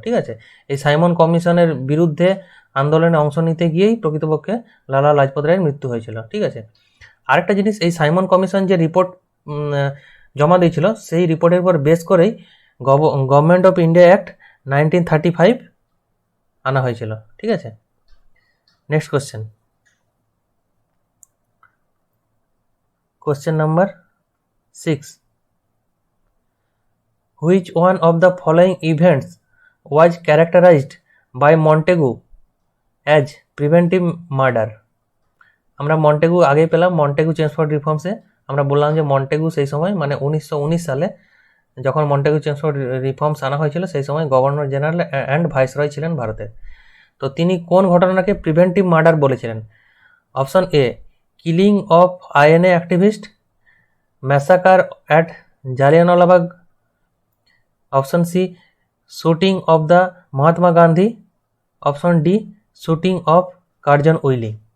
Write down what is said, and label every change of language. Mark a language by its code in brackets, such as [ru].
[bn] ঠিক আছে, এই সাইমন কমিশনের বিরুদ্ধে আন্দোলনে অংশ নিতে গিয়েই প্রকৃতপক্ষে লালা লাজপত রায়ের মৃত্যু হয়েছিল। ঠিক আছে, আরেকটা জিনিস, এই সাইমন কমিশন যে রিপোর্ট জমা দিয়েছিল সেই রিপোর্টের উপর বেস করেই গভর্নমেন্ট অফ ইন্ডিয়া অ্যাক্ট 1935 আনা হয়েছিল। [en] ঠিক আছে, next question number 6, which one of the following events was characterized by Montagu as preventive murder? [bn] আমরা মন্টেগু আগেই পেলাম, মন্টেগু চেমসফোর্ড রিফর্মসে আমরা বললাম যে মন্টেগু সেই সময় মানে 1919 সালে যখন মন্টেগু চেমসফোর্ড রিফর্মস আনা হয়েছিল সেই সময় গভর্নর জেনারেল অ্যান্ড ভাইসরয় ছিলেন ভারতের। তো তিনি কোন ঘটনাকে প্রিভেন্টিভ মার্ডার বলেছিলেন? [en] Option A, killing of INA activist, massacre at Jallianwalabagh, option C, shooting of the Mahatma Gandhi, option D, shooting of Curzon Wyllie.